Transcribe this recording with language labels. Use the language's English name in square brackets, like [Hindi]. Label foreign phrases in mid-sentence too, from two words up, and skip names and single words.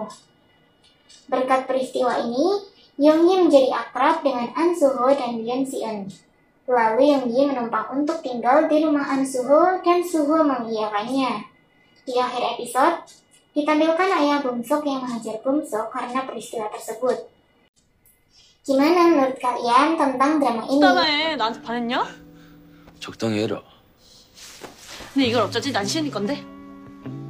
[Indonesian] Berkat peristiwa ini, Young-gi menjadi akrab dengan An Soo-ho dan Yoon Si-eun. Lalu Young-gi menumpang untuk tinggal di rumah An Soo-ho dan Soo-ho mengiyakannya. Di akhir episode, ditampilkan ayah Bum Sok yang menghajar Bum Sok karena peristiwa tersebut. Gimana menurut kalian tentang drama ini? [Korean] 있잖아, 나한테 반했냐? 적당히 해라. 근데 이걸 어쩌지? 난 시은이 건데.